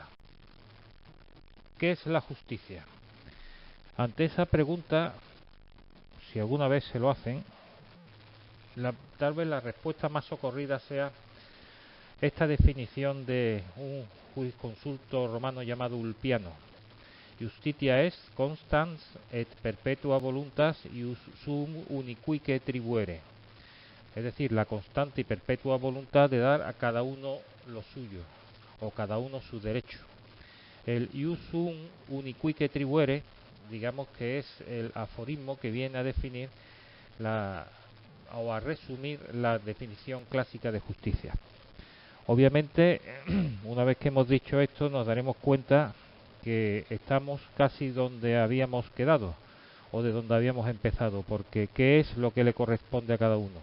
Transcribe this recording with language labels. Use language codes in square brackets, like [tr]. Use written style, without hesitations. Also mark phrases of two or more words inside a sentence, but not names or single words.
[es] ¿Qué es la justicia? Ante esa pregunta, si alguna vez se lo hacen, tal vez la respuesta más socorrida sea esta definición de un jurisconsulto romano llamado Ulpiano. [la] Justitia est constans et perpetua voluntas ius sum unicuique tribuere. [es] Es decir, la constante y perpetua voluntad de dar a cada uno lo suyo, o cada uno su derecho. El [la] ius sum unicuique tribuere, [es] digamos que es el aforismo que viene a definir o a resumir la definición clásica de justicia. Obviamente, una vez que hemos dicho esto, nos daremos cuenta que estamos casi donde habíamos quedado o de donde habíamos empezado, porque ¿qué es lo que le corresponde a cada uno?